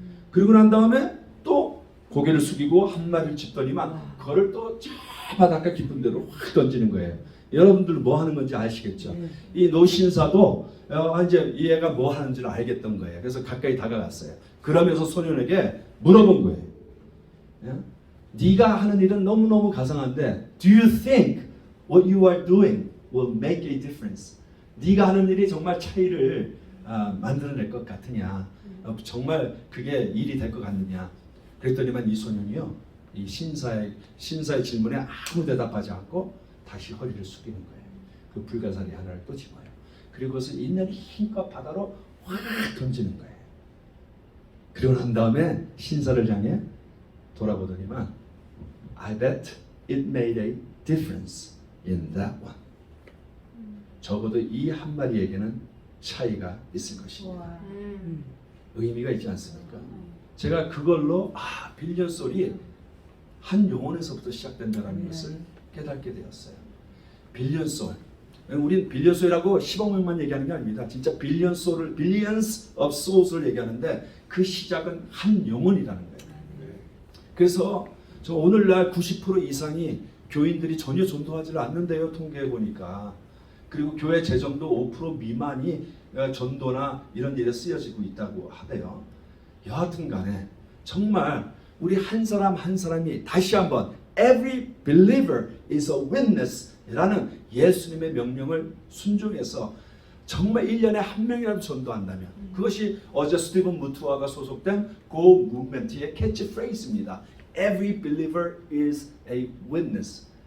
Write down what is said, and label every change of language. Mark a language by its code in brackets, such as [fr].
[ko] 그리고 난 다음에 또 고개를 숙이고 한 마리를 짚더니만 그거를 또 저 바닷가 깊은 데로 확 던지는 거예요. 여러분들 뭐 하는 건지 아시겠죠? 이 노신사도 이제 이 애가 뭐 하는지를 알겠던 거예요. 그래서 가까이 다가갔어요. 그러면서 소년에게 물어본 거예요. 네가 하는 일은 너무너무 가상한데 [en] Do you think what you are doing will make a difference? [ko] 네가 하는 일이 정말 차이를 만들어낼 것 같으냐? 정말 그게 일이 될 것 같느냐? 그랬더니만 이 소년이요, 이 신사의 질문에 아무 대답하지 않고 다시 허리를 숙이는 거예요. 그 불가사리 하나를 또 집어요. 그리고 그것을 있는 힘껏 바다로 확 던지는 거예요. 그리고 난 다음에 신사를 향해 돌아보더니만 [en] I bet it made a difference in that one. [ko] 적어도 이 한 마리에게는 차이가 있을 것입니다. 의미가 있지 않습니까? 제가 그걸로 빌리언 소리 한 영혼에서부터 시작된다는 것을 깨닫게 되었어요. 빌리언 소울. 우린 빌리언 소울이라고 10억 명만 얘기하는 게 아닙니다. 진짜 빌리언 소울을, [en] billions of souls [ko] 를 얘기하는데 그 시작은 한 영혼이라는 거예요. 그래서 저 오늘날 90% 이상이 교인들이 전혀 전도하지 않는데요, 통계해 보니까. 그리고 교회 재정도 5% 미만이 전도나 이런 일에 쓰여지고 있다고 하대요. 여하튼 간에 정말 우리 한 사람 한 사람이 다시 한번 [en] Every believer is a witness [ko] 라는 예수님의 명령을 순종해서 정말 1년에 한 명이라도 전도한다면 그것이 어제 스티븐 무투아가 소속된 Go Movement의 캐치프레이즈입니다. [en] Every believer is a witness.